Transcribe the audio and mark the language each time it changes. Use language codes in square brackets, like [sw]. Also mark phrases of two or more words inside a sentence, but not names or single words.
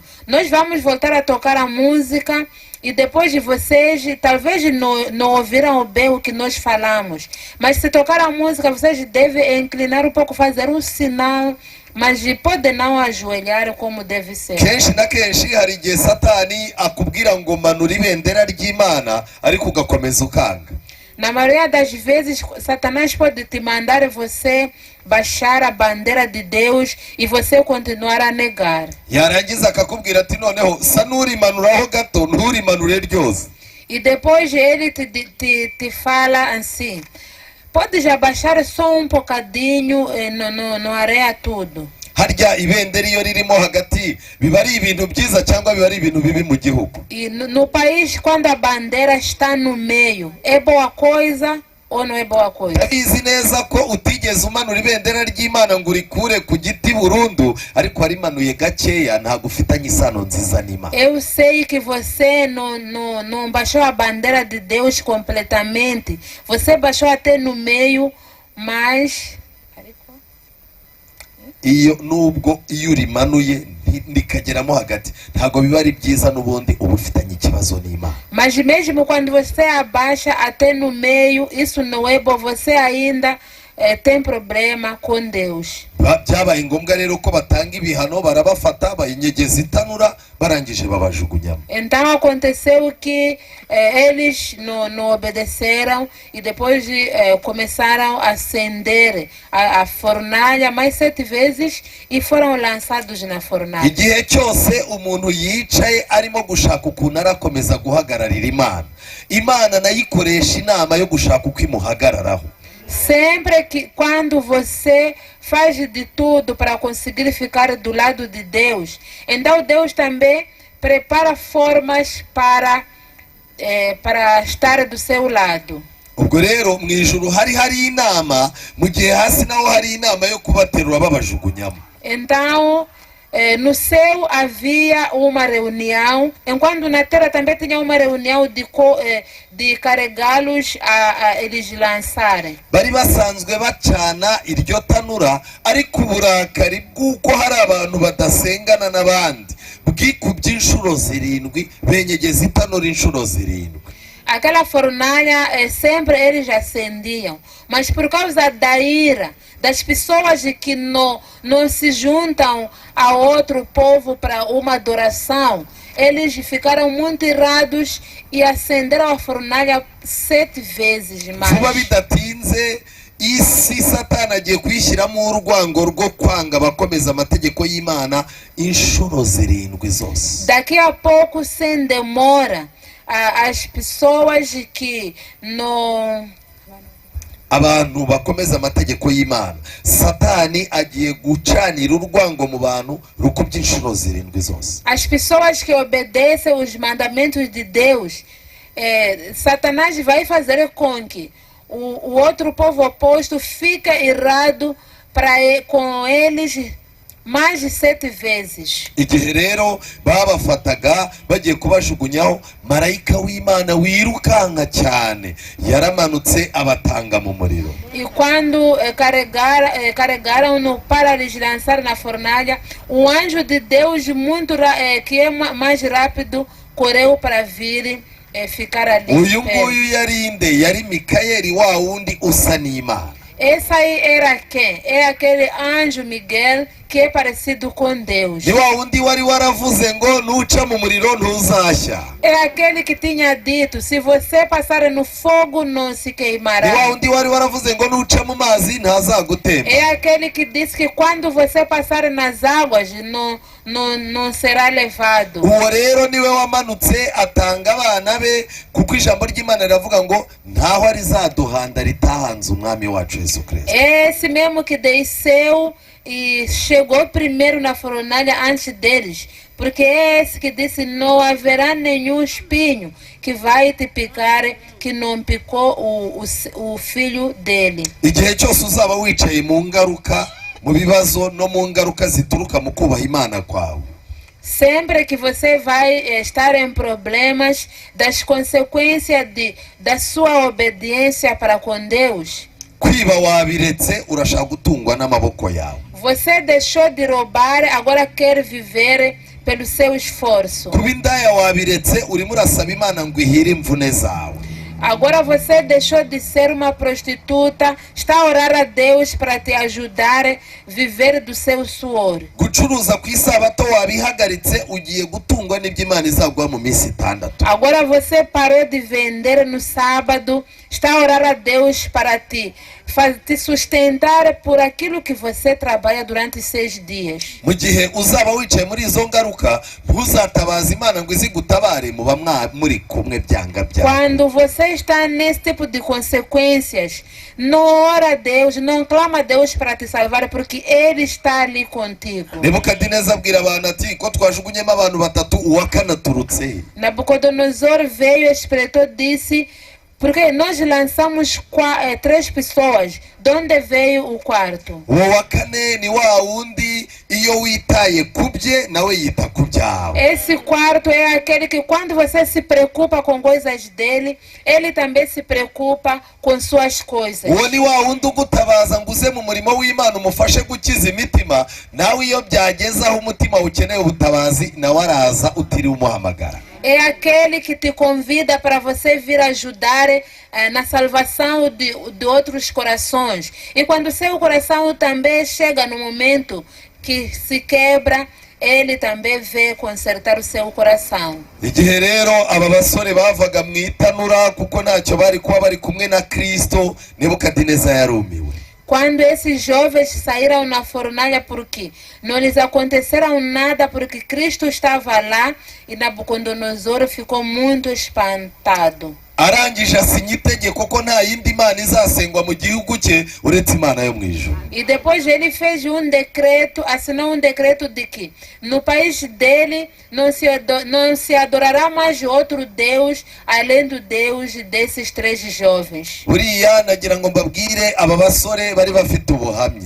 [pt] Nós vamos voltar a tocar a música e depois de vocês, talvez não ouviram bem o que nós falamos, mas se tocar a música, vocês devem inclinar um pouco, fazer um sinal, mas pode não ajoelhar como deve ser. [rw] Kenshi na kenshi hari igihe Satani akubwira ngo manura ibendera ry'Imana ariko ugakomeza ukanga. [pt] Na maioria das vezes, Satanás pode te mandar você baixar a bandeira de Deus e você continuar a negar. [rw] Yarangiza akakubwira ati noneho sa nurimanuraho gato nturimanure ryose. [pt] E depois ele te fala assim: pode já baixar só um bocadinho, no areia tudo. [rw] Harya ibendera iyo ririmo hagati biba ari ibintu byiza cyangwa biba ari ibintu bibi mu gihugu? [pt] E no país, quando a bandeira está no meio, é boa coisa ou não é boa coisa? [rw] Tabizi neza ko utigeze umanura ibendera ry'Imana ngo urikure ku giti burundu, ariko warimanuye gakeya, ntabwo ufitanye isano nziza n'Imana. [pt] Eu sei que você não baixou a bandeira de Deus completamente, você baixou até no meio, mas [rw] nubwo iyo urimanuye ndikageramo hagati ntabwo biba ari byiza, n'ubundi uba ufitanye ikibazo n'Imana. [pt] Mas mesmo quando você abaixa até no meio, isso não é bom, você ainda tem problema com Deus. [rw] byabaye ngombwa rero ko batanga ibihano, barabafata bayinyegeza itanura, barangije babajugunyamo. [pt] Então aconteceu que eles não obedeceram e depois começaram a acender a fornalha mais 7 vezes e foram lançados na fornalha. [rw] Igihe cyose umuntu yicaye arimo gushaka ukuntu arakomeza guhagararira Imana, Imana nayo ikoresha inama yo gushaka uko imuhagararaho. [pt] Sempre que quando você faz de tudo para conseguir ficar do lado de Deus, então Deus também prepara formas para estar do seu lado. [rw] Ubwo rero mu ijuru hari inama, mu gihe hasi naho hari inama yo kubaterura babajugunyamo. [pt] Então no céu havia uma reunião, enquanto na terra também tinha uma reunião de carregá-los a eles lançarem. [rw] Bari basanzwe bacana iryo tanura, ariko uburakari bw'uko hari abantu badasengana n'abandi bwikubye inshuro 7, benyegeza itanura inshuro 7. [pt] Aquela fornalha sempre eles acendiam, mas por causa da ira das pessoas que não se juntam a outro povo para uma adoração, eles ficaram muito irados e acenderam a fornalha 7 vezes mais. [rw] Vuba bidatinze isi Satani agiye kwishyiramo urwango rwo kwanga abakomeza amategeko y'Imana inshuro 7 zose. [pt] Daqui a pouco, sem demora, as pessoas que não... [rw] abantu bakomeza amategeko y'Imana, Satani agiye gucanira urwango mu bantu rukubye inshuro 7 zose. [pt] As pessoas que obedecem os mandamentos de Deus, Satanás vai fazer com que o outro povo oposto fique irado com eles mais de 7 vezes. [rw] Igihe rero babafataga bagiye kubajugunyaho, marayika w'Imana wirukanka cyane yaramanutse abatanga mu muriro. [pt] E quando carregaram-no para lhes lançar na fornalha, o anjo de Deus que é mais rápido correu para vir ficar ali. [rw] Uyu nguyu yarinde yari Mikayeli wa wundi usa n'Imana. [pt] Esse aí era quem? É aquele anjo Miguel que é parecido com Deus. [rw] Ni wa wundi wari waravuze ngo nuca mu muriro ntuzashya. [pt] É aquele que tinha dito, se você passar no fogo não se queimará. [rw] Ni wa wundi wari waravuze ngo nuca mu mazi ntazagutemba. [pt] É aquele que disse que quando você passar nas águas não será levado. [rw] Uwo rero niwe wamanutse atanga abana be, kuko ijambo ry'Imana riravuga ngo ntaho arizaduhanda ritahanze umwami wacu Yesu Kristo. [pt] Esse mesmo que desceu e chegou primeiro na fornalha antes deles, porque é esse que disse, não haverá nenhum espinho que vai te picar que não picou o filho dele. [rw] Igihe cyose uzaba wicaye mu ngaruka, mu bibazo no mu ngaruka zituruka mu kubaha Imana kwawe, [pt] sempre que você vai estar em problemas das consequências da sua obediência para com Deus, [rw] kwiba wabiretse urashaka gutungwa n'amaboko yawe. [pt] Você deixou de roubar, agora quer viver pelo seu esforço. [rw] Kuba indaya wabiretse urimo urasaba Imana ngo ihire imvune zawe. [pt] Agora você deixou de ser uma prostituta, está a orar a Deus para te ajudar a viver do seu suor. [rw] Gucuruza ku isabato wabihagaritse, ugiye gutungwa n'ibyo Imana izaguha mu minsi 6. [pt] Agora você parou de vender no sábado, está a orar a Deus para te sustentar por aquilo que você trabalha durante 6 dias. [rw] Mu gihe uzaba wicaye muri izo ngaruka, ntuzatabaza Imana ngo izigutabare, muba muri kumwe byanga bya. [pt] Quando você está nesse tipo de consequências, não ora a Deus, não clama a Deus para te salvar, porque Ele está ali contigo. [rw] Nebukadineza abwira abantu ati ko twajugunyemo abantu 3 uwakanaturutse. [pt] Nabucodonosor veio, espreitou, disse, porque nós lançamos 3 pessoas, de onde veio o 4? [rw] Uwo wa kane ni wa wundi iyo witaye kubye nawe yita kubyawe. [pt] Esse 4 é aquele que quando você se preocupa com coisas dele, ele também se preocupa com suas coisas. [rw] Uwo ni wa wundi ugutabaza ngo uze mu murimo w'Imana umufashe gukiza imitima, nawe iyo byageze aho umutima ukeneye ubutabazi nawe araza utiriwe umuhamagara. [pt] é aquele que te convida para você vir ajudar na salvação de outros corações. E quando seu coração também chega no momento que se quebra, ele também vê consertar o seu coração. [rw] igihe rero aba basore bavaga mu itanura kuko ntacyo bari kuba bari kumwe na Kristo, Nebukadineza yarumiwe. [pt] Quando esses jovens saíram na fornalha, porque não lhes aconteceram nada, porque Cristo estava lá, e Nabucodonosor ficou muito espantado. [rw] Arangije asinya itegeko ko nta yindi mana izasengwa mu gihugu cye uretse Imana yo mu ijuru. [pt] E depois ele fez decreto, assinou decreto de que no país dele não se adorará mais outro Deus além do Deus desses 3 jovens. [rw] Buriya nagira ngo mbabwire aba basore bari bafite ubuhamya.